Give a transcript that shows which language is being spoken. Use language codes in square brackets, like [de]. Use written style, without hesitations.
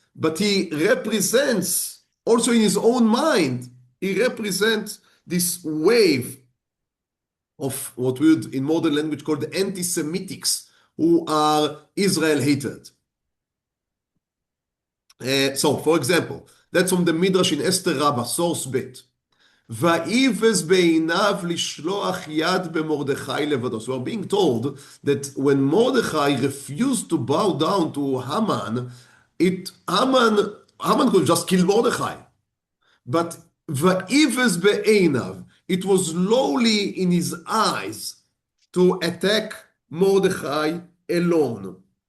[en] But he represents, also in his own mind, he represents this wave of what we would in modern language call the anti-Semitics, who are Israel-hated. So, for example, that's from the Midrash in Esther Rabbah, source bit. [he] ויבז בעיניו לשלוח יד במרדכי לבדו. [en] So we're being told that when Mordechai refused to bow down to Haman, Haman could just kill Mordechai. But [he] ויבז בעיניו, [en] it was lowly in his eyes to attack Mordechai alone.